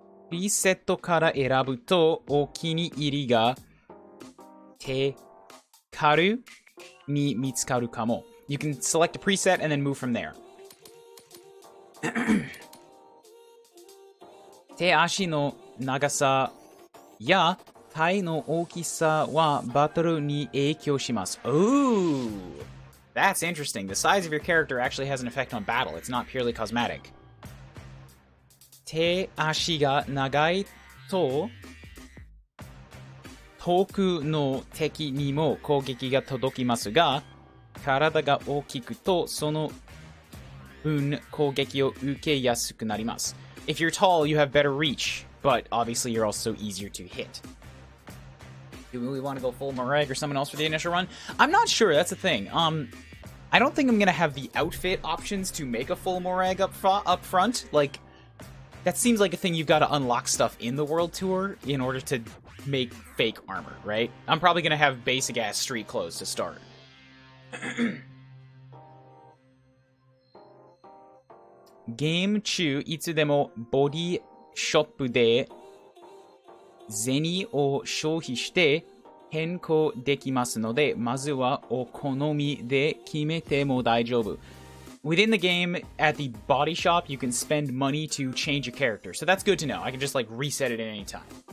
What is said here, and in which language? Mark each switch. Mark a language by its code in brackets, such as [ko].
[ja] Reset から選ぶとお気に入りが手軽に見つかるかも. [en] You can select a preset and then move from there. [ja] 手足の長さや体の大きさはバトルに影響します. [en] Ooh, that's interesting. The size of your character actually has an effect on battle. It's not purely cosmetic. [ja] 手足が長いと遠くの敵にも攻撃が届きますが、体が大きくとその分攻撃を受けやすくなります. [en] If you're tall, you have better reach, but obviously you're also easier to hit. Do we want to go full Morag or someone else for the initial run? I'm not sure, that's the thing. I don't think I'm going to have the outfit options to make a full Morag up front. Like, that seems like a thing you've got to unlock stuff in the World Tour in order to make fake armor, right? I'm probably going to have basic-ass street clothes to start. [ja] ゲーム中いつでもボディショップで銭を消費して変更できますので、まずはお好みで決めても大丈夫. [en] Within the game, at the body shop, you can spend money to change your character. So that's good to know. I can just, like, reset it at any time.